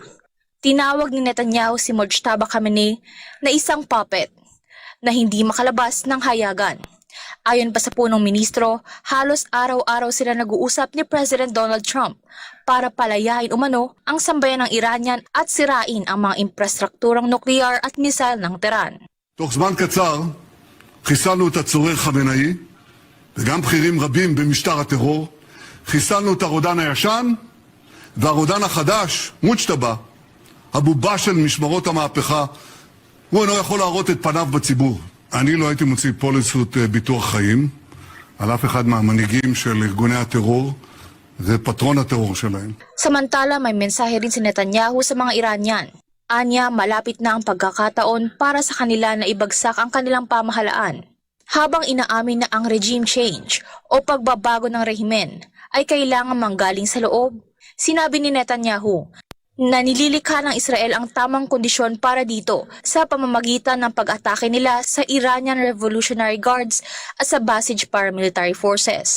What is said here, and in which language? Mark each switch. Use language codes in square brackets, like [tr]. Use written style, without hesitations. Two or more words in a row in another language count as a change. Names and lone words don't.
[tl] Tinawag ni Netanyahu si Mojtaba Khamenei na isang puppet na hindi makalabas ng hayagan. Ayon pa sa punong ministro, halos araw-araw sila nag-uusap ni President Donald Trump para palayain umano ang sambayan ng Iranian at sirain ang mga infrastrukturang nuklear at misal ng Tehran. [he] תוך זמן קצר חיסלנו את הצורר חמינאי וגם בכירים רבים במשטר הטרור. חיסלנו את הרודן הישן והרודן החדש, מוג'טבה, הבובה של משמרות המהפכה. הוא אינו יכול להראות את פניו בציבור. אני לא הייתי מוציא פוליסות ביטוח חיים על אף אחד מהמנהיגים של ארגוני הטרור. זה פטרון הטרור שלהם. [tl] Samantala, may mensahe rin si Netanyahu sa mga Iranian. Anya, malapit na ang pagkakataon para sa kanila na ibagsak ang kanilang pamahalaan. Habang inaamin na ang [en] regime change [tl] o pagbabago ng rehimen ay kailangan manggaling sa loob, sinabi ni Netanyahu na nililikha ng Israel ang tamang kondisyon para dito sa pamamagitan ng pag-atake nila sa Iranian Revolutionary Guards at sa Basij [en] paramilitary forces.